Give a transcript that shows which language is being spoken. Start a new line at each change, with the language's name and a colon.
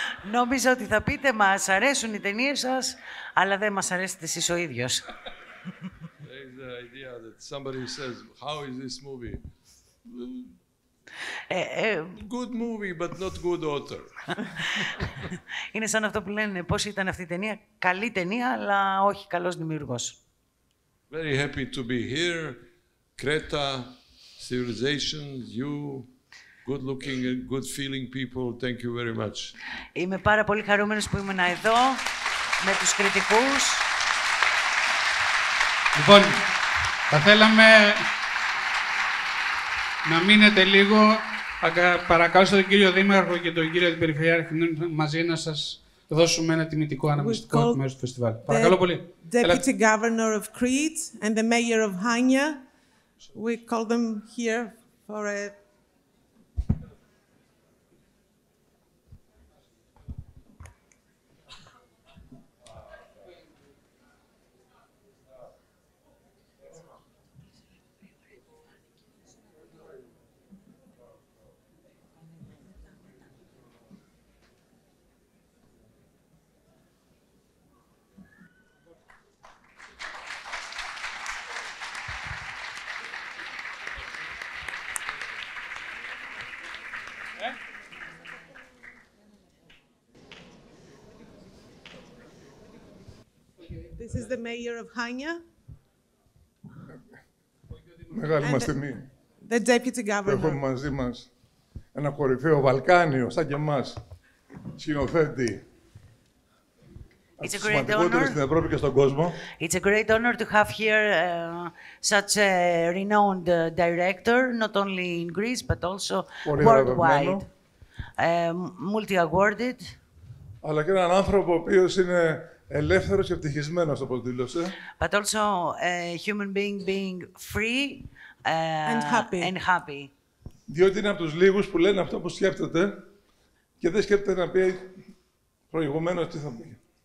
Greek: Νόμιζα ότι θα πείτε, μας αρέσουν οι ταινίες σας, αλλά δεν μας αρέσετε εσείς ο ίδιος.
English: There is the idea that somebody says, how is this movie? Good movie, but not good author.
Greek: Είναι σαν αυτό που λένε, πώς ήταν αυτή η ταινία. Καλή ταινία, αλλά όχι καλός δημιουργός.
English: Very happy to be here. Creta civilization, you good-looking and good-feeling people, thank you very much.
Greek: Είμαι πάρα πολύ χαρούμενος που ήμουν εδώ με τους κριτικούς. Λοιπόν, θα θέλαμε να μείνετε λίγο. Παρακαλώ τον κύριο Δήμαρχο και τον κύριο Περιφερειάρχη μαζί να σας δώσουμε ένα τιμητικό αναγνωστικό μέρος του φεστιβάλ. Παρακαλώ πολύ.
English: Deputy Governor of Crete and the Mayor of Hania. We call them here for a This is the mayor of Hania.
Greek: Μεγάλη μας τιμή.
English: The deputy governor.
Greek: Έχουμε μαζί μας ένα κορυφαίο Βαλκάνιο, σαν και εμάς, σκηνοθέτη.
English: It's a great honor.
Greek: Στην Ευρώπη και στον κόσμο.
English: It's a great honor to have here such a renowned director, not only in Greece but also worldwide. Multi-awarded.
Greek: Αλλά και έναν άνθρωπο ο οποίος είναι ελεύθερος και ευτυχισμένος, όπως δήλωσε.
English: But also a human being free and happy.
Greek: Διότι είναι από τους λίγους που λένε αυτό που σκέφτεται και δεν σκέφτεται να πει προηγουμένως τι θα πει.